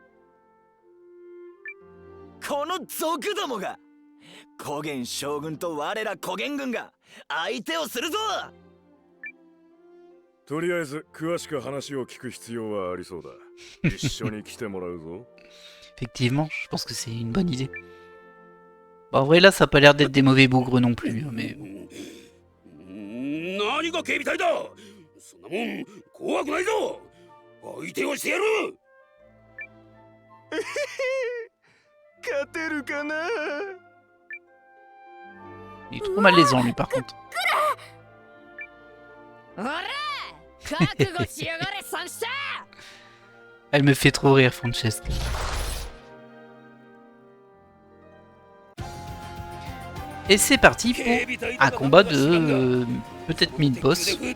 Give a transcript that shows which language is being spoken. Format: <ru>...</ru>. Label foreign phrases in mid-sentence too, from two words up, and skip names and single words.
<ja>この賊どもが高原将軍と我ら高原軍が相手をするぞ。とりあえず詳しく話を聞く必要はありそうだ。一緒に来てもらうぞ。</ja> <fr>Effectivement, je pense que c'est une bonne idée. Bon, en vrai, là, ça a pas l'air d'être des mauvais bougres non plus, mais...</fr> <ja>何が警備隊だ。そんなもん怖くないぞ。相手をしてやる。勝てるかな。</ja> <fr>Il est trop malaisant, lui, par contre. Elle me fait trop rire, Francesca. Et c'est parti pour un combat de peut-être 1000 boss.</fr>